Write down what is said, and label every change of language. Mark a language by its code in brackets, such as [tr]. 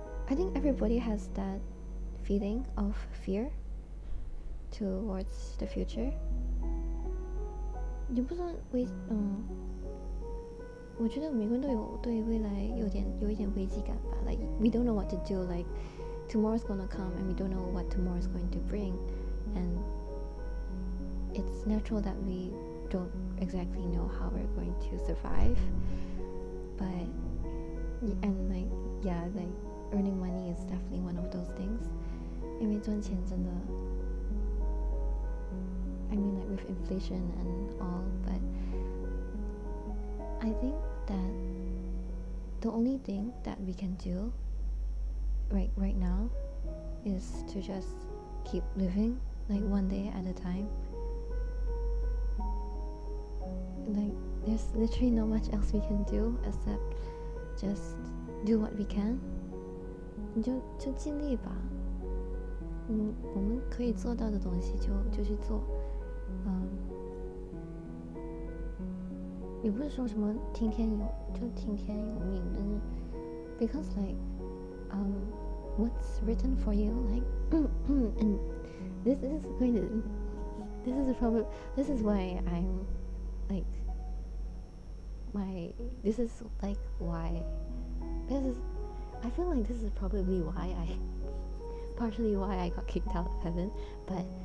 [en] I think everybody has that feeling of fear towards the future. [zh] 也不算我觉得每个人都有对未来有一点危机感吧。 [en] Like we don't know what to do. Like tomorrow's gonna come and we don't know what tomorrow's going to bring, and it's natural that we don't exactly know how we're going to survive. But and like yeah, like earning money is definitely one of those things. [zh] 因为赚钱真的 [en] I mean, like with inflation and all, but I think that the only thing that we can do right now is to just keep living, like one day at a time. Like there's literally not much else we can do except just do what we can. [zh] 你就尽力吧。我们可以做到的东西就去做。也不是说什么听天由命，但是 [en] because like what's written for you, like and this is why I'm like why I feel like this is probably partially why I got kicked out of heaven, but